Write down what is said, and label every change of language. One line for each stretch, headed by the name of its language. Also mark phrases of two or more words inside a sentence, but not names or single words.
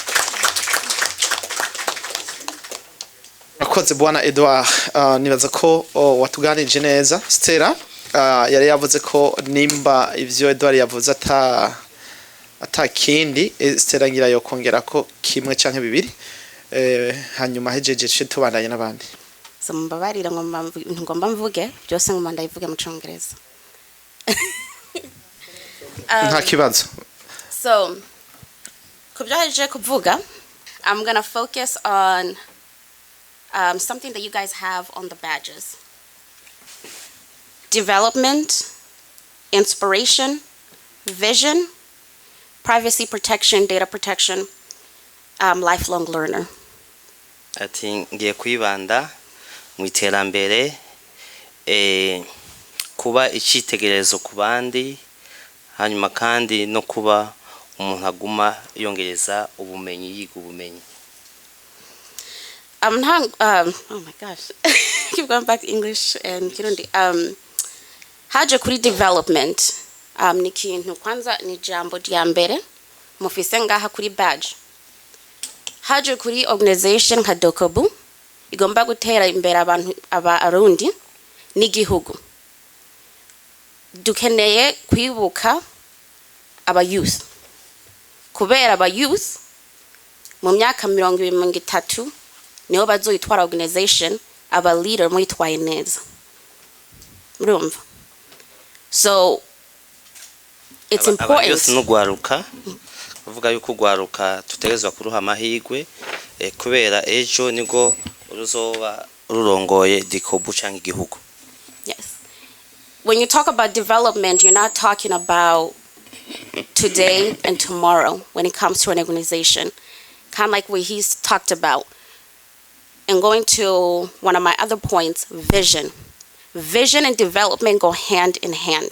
Rundi: akoze bwana Edouard nibaza ko watuganije neza Stella yari yavuze ko nimba ivyo Edouard yavuze atakindi Stella ngira yo kongera ko kimwe canke bibiri hanyuma hejeje cyo tubandanye n'abandi mbabarira ngomba mvuge byose ngomba ndayivuge mu Cyongereza nta kibazo
English: so
Rundi: kubyaje kuvuga
English: I'm going to focus on something that you guys have on the badges. Development, inspiration, vision, privacy protection, data protection, lifelong learner.
Rundi: Ati ngiye kwibanda mu iterambere kuba icitegererezo ku bandi hanyuma kandi no kuba umuntu aguma yongereza ubumenyi yiga ubumenyi.
English: Oh my gosh. Keep going back to English and Kirundi.
Rundi: Haje kuri development ni kintu kwanza ni jambo rya mbere mufise ngaha kuri badge. Haje kuri organization nka DICOBU igomba gutera imbere abantu abarundi n'igihugu. Dukeneye kwibuka aba youth. Kubera aba youth mu myaka 2030 niho bazoyitwara organization aba leader mwitwaye neza. Murumva?
English: So it's important.
Rundi: Youth n'ugwaruka uvuga yuko ugwaruka tutegezwa kuruha amahirwe kubera ejo nigo ruzoba rurongoye DICOBU canke igihugu.
English: Yes. When you talk about development, you're not talking about today and tomorrow when it comes to an organization. Kind of like what he's talked about. And going to one of my other points, vision. Vision and development go hand in hand.